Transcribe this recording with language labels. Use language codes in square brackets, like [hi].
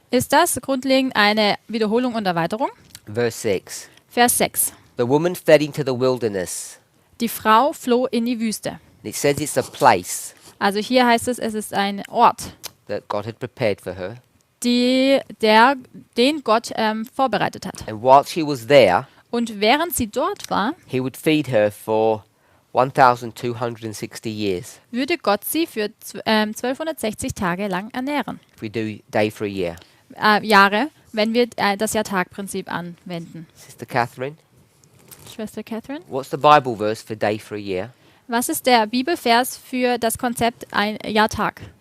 [de] ist das grundlegend eine Wiederholung und Erweiterung. [en] Verse 6. [de] Vers 6. [en] The woman fled into the wilderness. [de] Die Frau floh in die Wüste. [en] And it says it's a place [de] Also hier heißt es, es ist ein Ort, [en] that God had prepared for her. [de] den Gott vorbereitet hat. [en] And whilst she was there, [de] Und während sie dort war, [en] he would feed her for 1,260 years. [de] würde Gott sie für 1260 Tage lang ernähren. [en] If we do day for a year. [de] Jahre, wenn wir das Jahr-Tag-Prinzip anwenden. [en] Sister Catherine, [de] Schwester Catherine, [en] what's the Bible verse for day for a year? [de] was ist der Bibelvers für das Konzept ein Jahr-Tag?